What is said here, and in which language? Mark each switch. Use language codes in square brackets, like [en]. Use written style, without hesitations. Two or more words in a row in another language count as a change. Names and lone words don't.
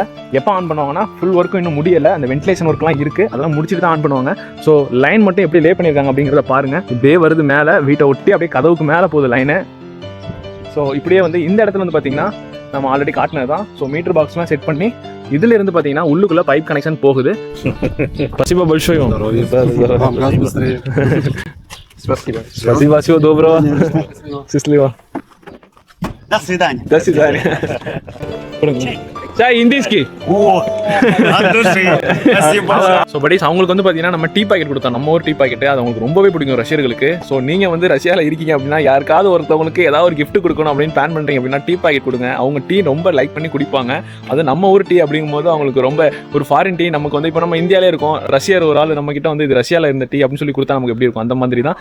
[ta] எப்போ ஆன் பண்ணுவாங்கன்னா [en] full work [ta] இன்னும் முடியல. அந்த [en] ventilation work [ta] இருக்கு, அதெல்லாம் முடிச்சுட்டு தான் ஆன் பண்ணுவாங்க. ஸோ லைன் மட்டும் எப்படி லே பண்ணியிருக்காங்க அப்படிங்கிறத பாருங்க. இப்படியே வருது மேலே, வீட்டை ஒட்டி அப்படியே கதவுக்கு மேலே போகுது லைனு. ஸோ இப்படியே வந்து இந்த இடத்துல வந்து பார்த்தீங்கன்னா நம்ம ஆல்ரெடி காட்டினது தான். ஸோ [en] meter box [ta] செட் பண்ணி இதுல இருந்து பார்த்தீங்கன்னா உள்ளுக்குள்ள [en] pipe connection [ta] போகுது. [ru] Спасибо большое. Газ быстрее. Спасибо, всего доброго. Счастливо. До свидания. До свидания. чай индийский От души. Спасибо. [en] so buddies [ta] அவங்களுக்கு வந்து பார்த்தீங்கன்னா நம்ம [en] tea packet [ta] கொடுத்தோம், நம்ம ஒரு [en] tea packet. [ta] அது அவங்களுக்கு ரொம்பவே பிடிக்கும் ரஷ்யர்களுக்கு. ஸோ நீங்கள் வந்து ரஷ்யாவில் இருக்கீங்க அப்படின்னா யாருக்காவது ஒருத்தவங்களுக்கு ஏதாவது ஒரு கிஃப்ட் கொடுக்கணும் அப்படின்னு பிளான் பண்ணுறீங்க அப்படின்னா [en] tea packet [ta] கொடுங்க. அவங்க டீ ரொம்ப லைக் பண்ணி குடிப்பாங்க. அது நம்ம ஊர் டீ அப்படிங்கும்போது அவங்களுக்கு ரொம்ப ஒரு [en] foreign tea. [ta] நமக்கு வந்து இப்போ நம்ம இந்தியாவிலே இருக்கோம், ரஷ்யர் ஒரு ஆள் நம்ம கிட்ட வந்து இது ரஷ்யாவில் இருந்த டீ அப்படின்னு சொல்லி கொடுத்தா நமக்கு எப்படி இருக்கும், அந்த மாதிரி தான்.